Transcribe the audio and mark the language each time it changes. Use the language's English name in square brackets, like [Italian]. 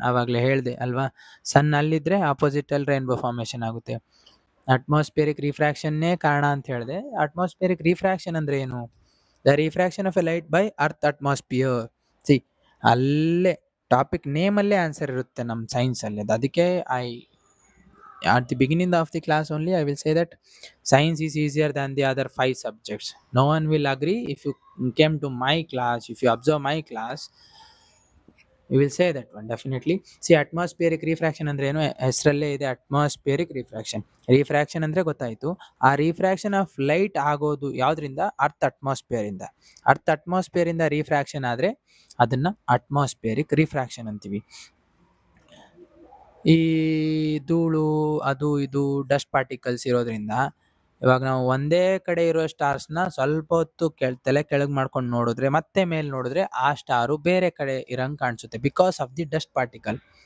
[Kannada] ಆವಾಗಲೇ ಹೇಳಿದೆ ಅಲ್ವಾ, ಸನ್ ಅಲ್ಲಿದ್ರೆ ಆಪೋಸಿಟ್ ಅಲ್ಲಿ ರೈನ್ಬೋ ಫಾರ್ಮೇಷನ್ ಆಗುತ್ತೆ. ಅಟ್ಮಾಸ್ಫಿಯರಿಕ್ ರಿಫ್ರಾಕ್ಷನ್ನೇ ಕಾರಣ ಅಂತ ಹೇಳಿದೆ. ಅಟ್ಮಾಸ್ಫಿಯರಿಕ್ ರಿಫ್ರಾಕ್ಷನ್ ಅಂದ್ರೆ ಏನು? [English] The refraction of a light by earth atmosphere. [Kannada] C ಅಲ್ಲೇ ಟಾಪಿಕ್ ನೇಮಲ್ಲೇ ಆನ್ಸರ್ ಇರುತ್ತೆ ನಮ್ಮ ಸೈನ್ಸಲ್ಲಿ. [English] ಅದಕ್ಕೆ at the beginning of the class only I will say that science is easier than the other 5 subjects. No one will agree. If you came to my class, if you observe my class, you will say that one definitely. [Kannada] See, atmospheric refraction ಅಂದ್ರೆ ಏನು? ಹೆಸರಲ್ಲೇ ಇದೆ atmospheric refraction. Refraction ಅಂದ್ರೆ ಗೊತ್ತಾಯ್ತು. ಆ refraction of light ಆಗೋದು ಯಾವ್ದ್ರಿಂದ? Earth atmosphere ಇಂದ. Earth atmosphere ಇಂದ ರಿಫ್ರಾಕ್ಷನ್ ಆದ್ರೆ ಅದನ್ನ ಅಟ್ಮಾಸ್ಫಿಯರಿಕ್ ರಿಫ್ರಾಕ್ಷನ್ ಅಂತೀವಿ. ಈ ಧೂಳು ಅದು ಇದು ಡಸ್ಟ್ ಪಾರ್ಟಿಕಲ್ಸ್ ಇರೋದ್ರಿಂದ ಇವಾಗ ನಾವು ಒಂದೇ ಕಡೆ ಇರೋ ಸ್ಟಾರ್ಸ್ನ ಸ್ವಲ್ಪ ಹೊತ್ತು ತಲೆ ಕೆಳಗೆ ಮಾಡ್ಕೊಂಡು ನೋಡಿದ್ರೆ ಮತ್ತೆ ಮೇಲೆ ನೋಡಿದ್ರೆ ಆ ಸ್ಟಾರು ಬೇರೆ ಕಡೆ ಇರಂಗ್ ಕಾಣಿಸುತ್ತೆ, [English] Because of the dust particle.